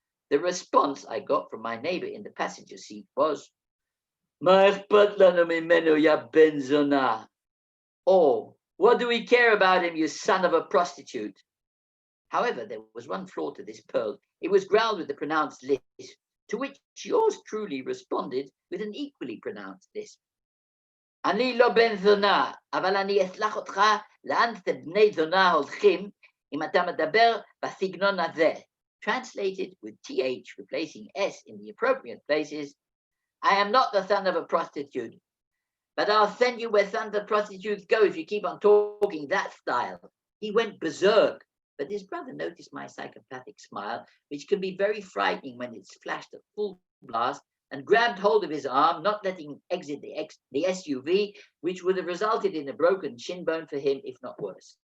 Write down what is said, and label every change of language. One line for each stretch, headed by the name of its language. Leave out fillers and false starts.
English: The response I got from my neighbor in the passenger seat was,
Hebrew: "Ma akhpat lanu mimenu ya ben zona."
English: Or, "What do we care about him, you son of a prostitute?" However, there was one flaw to this pearl. It was growled with a pronounced lisp, to which yours truly responded with an equally pronounced lisp.
Hebrew: "אני לא בן זונה, אבל אני אסלח אותך לאן בני זונה הולכים אם אתה מדבר בסגנון הזה."
English: Translated with TH replacing S in the appropriate places, "I am not the son of a prostitute, but I'll send you where sons of prostitutes go if you keep on talking that style." He went berserk, but his brother noticed my psychopathic smile, which can be very frightening when it's flashed at full blast, and grabbed hold of his arm, not letting him exit the SUV, which would have resulted in a broken shin bone for him, if not worse.